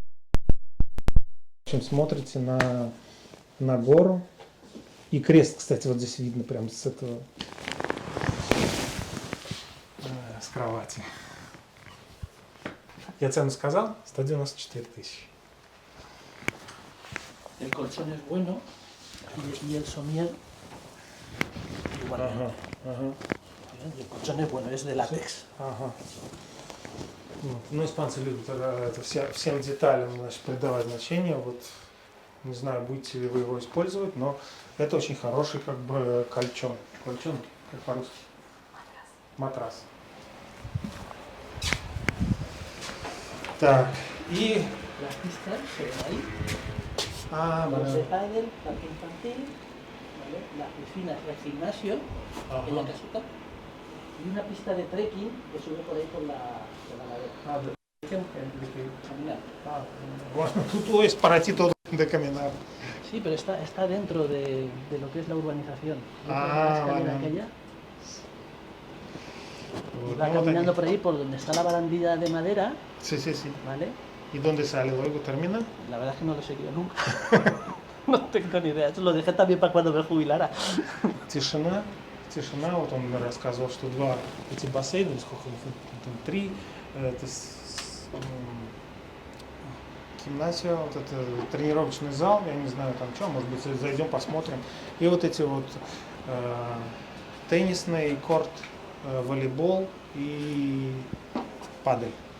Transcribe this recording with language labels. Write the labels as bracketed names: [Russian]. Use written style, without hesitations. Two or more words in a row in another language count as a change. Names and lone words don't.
[Russian] В общем, смотрите на гору. И крест, кстати, вот здесь видно прям с этого, с кровати. Я цену сказал? 194 тысячи. [Spanish] El colchón es bueno y el somier igual. [Russian] Ага, ага. [Spanish] El colchón es bueno, es de látex. [Russian] Ага. Ну, испанцы любят это всем деталям, значит, придавать значение. Вот, не знаю, будете ли вы его использовать, но это очень хороший как бы кольчон. Кольчон, как по-русски? Матрас. Так, и... [Spanish] Las pistas se ven ahí. А, Los de pádel, parque infantil, ¿vale? Las piscinas del gimnasio en la casita y una pista de trekking que sube por ahí por la ladera. Caminar. Bueno, tú es para ti todo de caminar. Sí, pero está dentro de lo que es la urbanización. Ah, La escalera vale. aquella. Y [Russian] Вот, [Spanish] va [Russian] ну, вот [Spanish] caminando aquí. por ahí por donde está la barandilla de madera, Sí, sí, sí. ¿vale? ¿Y dónde sale? ¿Luego termina? La verdad es que no lo he seguido nunca. No tengo ni idea. Eso lo dejé también para cuando me jubilara. [Russian] Тишина. Тишина. Вот он рассказывал, что два эти бассейна, сколько их, там три, это гимнасия, вот это тренировочный зал, я не знаю там что, может быть зайдем посмотрим. И вот эти вот теннисный корт, волейбол и падель.